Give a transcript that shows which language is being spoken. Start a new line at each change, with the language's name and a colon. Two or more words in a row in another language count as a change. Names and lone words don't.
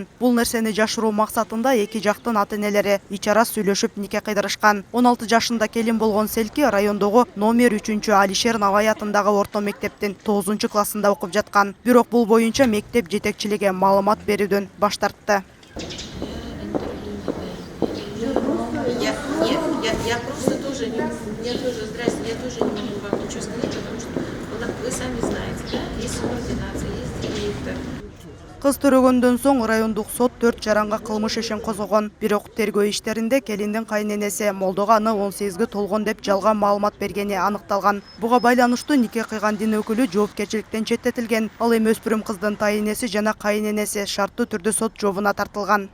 Kyrgyz: Бул нерсени жашыруу максатында эки жактын ата-энелери ичара сүйлөшүп нике кыйдырышкан. 16 жашында келин болгон Селки райондогу номер 3 Алишер Навай атындагы орто мектептин 9 классында окуп жаткан. Бирок бул боюнча мектеп жетекчилиги маалымат берүүдөн баш тартты.
Russian: Я просто тоже не могу вам ничего сказать, потому что вы сами знаете, да, есть субординация, есть директор.
Kyrgyz: Кыз төрөгөндөн соң райондук сот 4 жаранга кылмыш ишин козгогон. Бирок тергөө иштеринде келиндин кайненеси молдого аны 18 толгон деп жалган маалымат бергени аныкталган. Буга байланыштуу нике кыйган дин өкүлү жоопкерчиликтен четтетилген. Ал эми өспүрүм кыздын тайынеси жана кайненеси шарттуу түрдө сот жообуна тартылган.